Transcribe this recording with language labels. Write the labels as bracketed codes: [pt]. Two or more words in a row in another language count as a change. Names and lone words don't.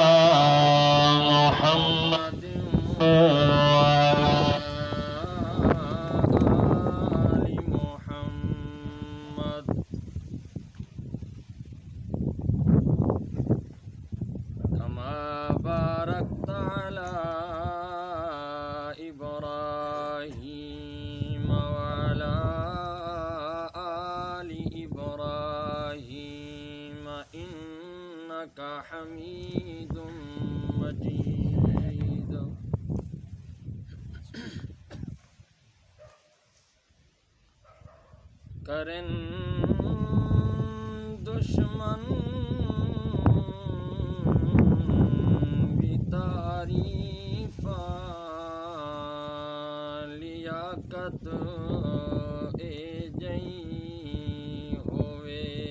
[ar] محمد وعلى آل محمد كما باركت على إبراهيم وعلى آل إبراهيم إنك حميد مجيد [pa] کرن دشمن بھی تعریف لیاقت اے جئی ہوئے